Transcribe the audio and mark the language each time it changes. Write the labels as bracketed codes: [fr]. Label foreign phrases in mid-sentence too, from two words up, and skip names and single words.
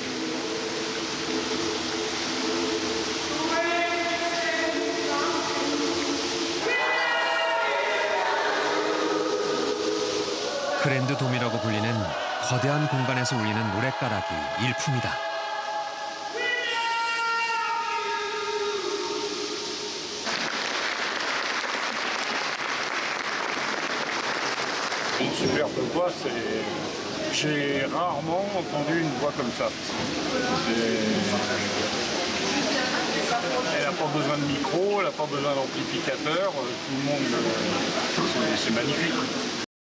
[ko] 그랜드 돔이라고 불리는 거대한 공간에서 울리는 노랫가락이 일품이다. [fr] Une superbe voix, j'ai rarement entendu une voix comme ça. Elle n'a pas besoin de micro, elle n'a pas besoin d'amplificateur, tout le monde, c'est magnifique.